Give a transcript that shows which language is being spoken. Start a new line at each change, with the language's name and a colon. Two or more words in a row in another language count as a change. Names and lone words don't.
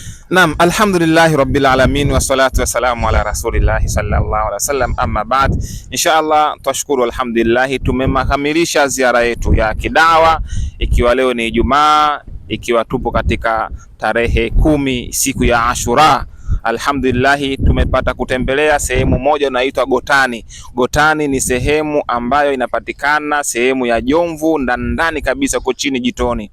Arabic: Naam, الحمد لله رب العالمين والصلاة والسلام على رسول الله صلى الله عليه وسلم أما بعد.
Swahili: Inshallah twashukuru, alhamdulillah tumekamilisha ziara yetu ya kidawa, ikiwa leo ni Ijumaa, ikiwa tupo katika tarehe 10 siku ya Ashura. Alhamdulillah tumepata kutembelea sehemu moja inaitwa Gotani. Gotani ni sehemu ambayo inapatikana sehemu ya Jomvu ndani kabisa kwa chini jitoni.